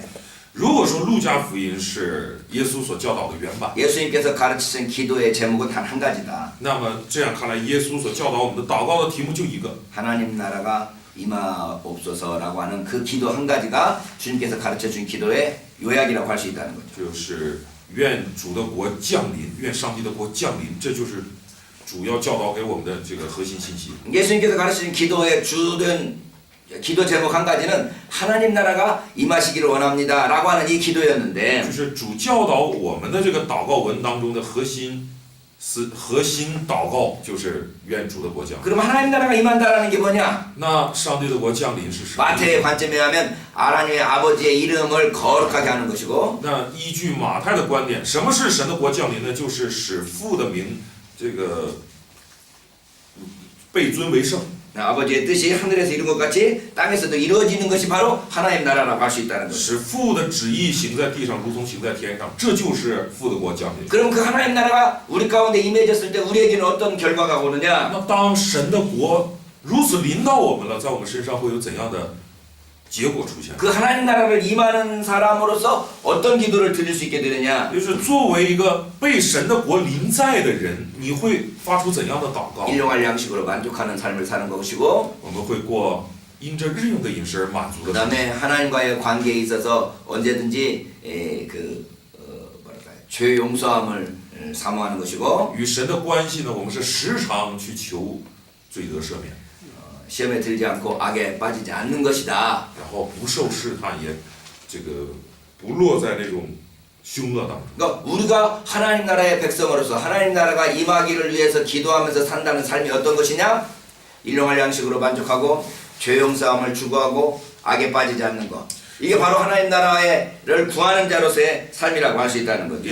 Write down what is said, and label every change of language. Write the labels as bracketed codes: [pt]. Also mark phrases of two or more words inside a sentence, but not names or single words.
[zh] 如果说路加福音是耶稣所教导的原版， [ko] 예수님께서 가르치신 기도의 제목은 단 한 가지다. [zh] 那么这样看来，耶稣所教导我们的祷告的题目就一个， [ko] 하나님 나라가 임하옵소서라고 하는 그 기도 한 가지가 주님께서 가르쳐준 기도의 요약이라고 할 수 있다는 거죠. [zh] 就是愿主的国降临，愿上帝的国降临，这就是主要教导给我们的这个核心信息。 [ko] 예수님께서 가르치신 기도의 주된 기도 제목 한 가지는 하나님 나라가 임하시기를 원합니다라고 하는 이 기도였는데 [zh] 就是主教导我们的这个祷告文当中的核心祷告就是愿主的国降临。 [ko] 그럼 하나님 나라가 임한다라는 게 뭐냐? [zh] 那上帝的国降临是什么？ [ko] 마태의 관점에 의하면 하나님의 아버지의 이름을 거룩하게 하는 것이고 [zh] 那依据马太的观点，什么是神的国降临呢？就是使父的名这个被尊为圣。 [ko] 아버지의 뜻이 하늘에서 이룬 것 같이 땅에서도 이루어지는 것이 바로 하나님 나라라고 할 수 있다는 거죠. [zh] 使父的旨意行在地上，如同行在天上，这就是父的国降临。 [ko] 그럼 그 하나님 나라가 우리 가운데 임해졌을 때 우리에게는 어떤 결과가 오느냐? [zh] 那当神的国如此临到我们了，在我们身上会有怎样的结果出现？ [ko] 그 하나님 나라를 임하는 사람으로서 어떤 기도를 드릴 수 있게 되느냐? [zh] 就是作为一个被神的国临在的人，你会发出怎样的祷告？ [ko] 일용할 양식으로 만족하는 삶을 사는 것이고 [zh] 我们会过因着日用的饮食而满足 [ko] 그 [zh] 的生活。 [ko] 다음에 하나님과의 관계에 있어서 언제든지 죄 용서함을 사모하는 것이고 [zh] 与神的关系呢，我们是时常去求罪得赦免， [ko] 시험에 들지 않고 악에 빠지지 않는 것이다. [zh] 然后不受试探，也这个不落在那种凶恶当中。 [ko] 그러니까 우리가 하나님 나라의 백성으로서 하나님 나라가 임하기를 위해서 기도하면서 산다는 삶이 어떤 것이냐? 일용할 양식으로 만족하고 죄 용서함을 추구하고 악에 빠지지 않는 것. 이게 바로 하나님 나라를 구하는 자로서의 삶이라고 할 수 있다는 거죠.